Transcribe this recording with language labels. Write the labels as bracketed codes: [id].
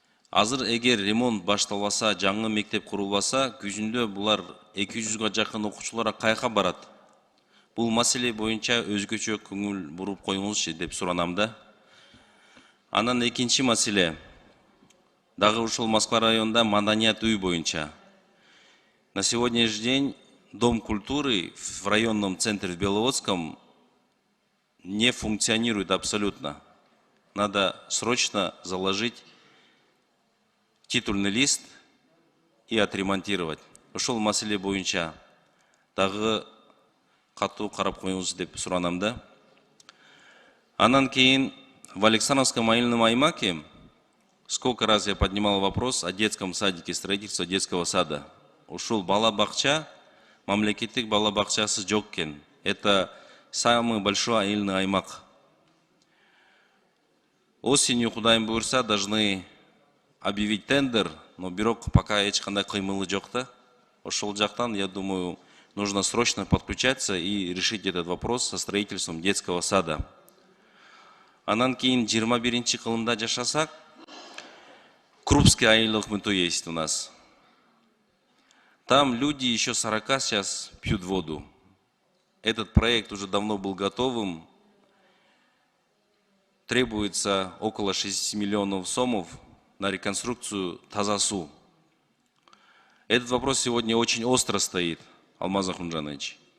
[ky] Азыр эгер ремонт башталбаса, жаңы мектеп курулбаса, күзүндө булар 200га жакын окуучулар кайка барат. Бул маселе боюнча өзгөчө көңүл буруп коюңузчу деп суранам да. Анан экинчи маселе. Дагы ушул Москва районунда маданият үй боюнча. [ru] На сегодняшний день Дом культуры в районном центре в Беловодском не функционирует абсолютно. Надо срочно заложить титульный лист и отремонтировать. [ky] Ушул маселе боюнча дагы катуу карап коюңуз деп суранам да. Анан кийин [ru] в Александровском айылном аймаке сколько раз я поднимал вопрос о детском садике, строительство детского сада. [ky] Ушул бала-бакча, мамлекеттик бала-бакчасы жок экен. [ru] Это самый большой айылный аймак. Осенью, [ky] Кудайым буйрса, [ru] должны объявить тендер, но [ky] бирок [ru] пока [ky] эч кандай кыймылы жок да. Ошол жактан, [ru] я думаю, нужно срочно подключаться и решить этот вопрос со строительством детского сада. [ky] Анан кийин 21-чи кылымда жашасак, Крупский айылдык МТУ [ru] есть у нас. Там люди еще 40 сейчас пьют воду. Этот проект уже давно был готовым. Требуется около 60 миллионов сомов на реконструкцию Тазасу. Этот вопрос сегодня очень остро стоит, Алмаз Ахунжанович.